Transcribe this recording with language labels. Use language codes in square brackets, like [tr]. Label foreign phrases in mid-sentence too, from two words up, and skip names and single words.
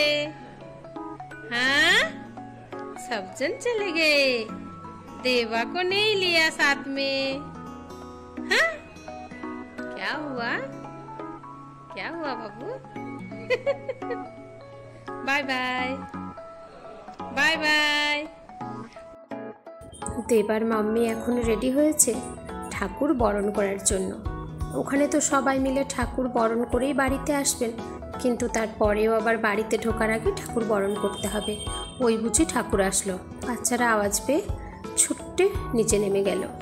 [hi] हाँ सब जन चले गए, देवा को नहीं लिया साथ में। हाँ क्या हुआ, क्या हुआ बाबू? [en] bye bye bye bye. [bn] দেবার মাম্মি এখন রেডি হয়েছে ঠাকুর বরণ করার জন্য। ওখানে তো সবাই মিলে ঠাকুর বরণ করেই বাড়িতে আসবেন, কিন্তু তারপরেও আবার বাড়িতে ঢোকার আগে ঠাকুর বরণ করতে হবে। ওই বুঝি ঠাকুর আসলো। বাচ্চারা আওয়াজ পেয়ে ছুট্টে নিচে নেমে গেল।